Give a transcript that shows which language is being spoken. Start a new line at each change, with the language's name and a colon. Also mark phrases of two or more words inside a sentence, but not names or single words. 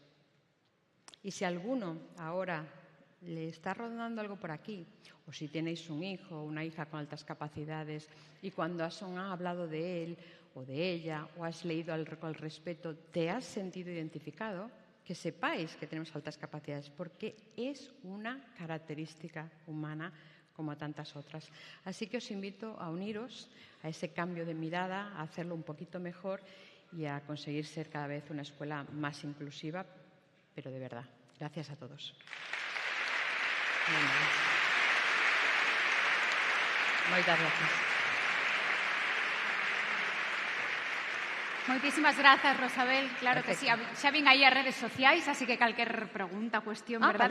Spanish: Y si alguno ahora le está rondando algo por aquí, o si tenéis un hijo o una hija con altas capacidades y cuando has hablado de él o de ella o has leído al respecto, te has sentido identificado, que sepáis que tenemos altas capacidades, porque es una característica humana como tantas otras. Así que os invito a uniros a ese cambio de mirada, a hacerlo un poquito mejor y a conseguir ser cada vez una escuela más inclusiva, pero de verdad. Gracias a todos.
Galician: Moitas gracias. Moitísimas grazas, Rosabel. Claro Perfecto. que sí. Xa vin aí as redes sociais, así que calquer pregunta, cuestión, verdade,